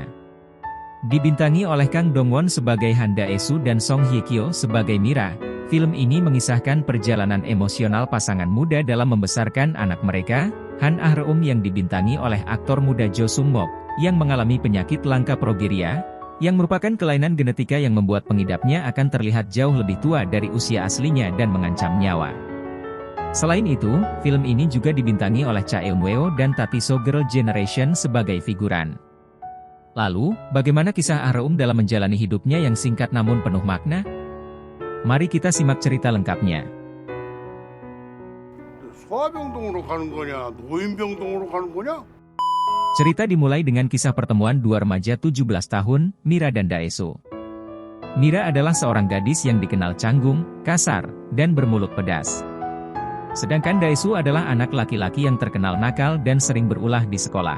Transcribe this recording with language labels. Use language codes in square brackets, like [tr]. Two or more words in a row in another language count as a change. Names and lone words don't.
[id] Dibintangi oleh Kang Dong-won sebagai Han Da-esu dan Song Hye-kyo sebagai Mira, film ini mengisahkan perjalanan emosional pasangan muda dalam membesarkan anak mereka, Han Ah-reum yang dibintangi oleh aktor muda Jo Sung-mok, yang mengalami penyakit langka progeria, yang merupakan kelainan genetika yang membuat pengidapnya akan terlihat jauh lebih tua dari usia aslinya dan mengancam nyawa. Selain itu, film ini juga dibintangi oleh Cha Eun-woo dan Tatiso Girl Generation sebagai figuran. Lalu, bagaimana kisah Ah-reum dalam menjalani hidupnya yang singkat namun penuh makna? Mari kita simak cerita lengkapnya. [ko] 소아병동으로 가는 거냐, 노인병동으로 가는 거냐? [id] Cerita dimulai dengan kisah pertemuan dua remaja 17 tahun, Mira dan Da-esu. Mira adalah seorang gadis yang dikenal canggung, kasar, dan bermulut pedas. Sedangkan Da-esu adalah anak laki-laki yang terkenal nakal dan sering berulah di sekolah.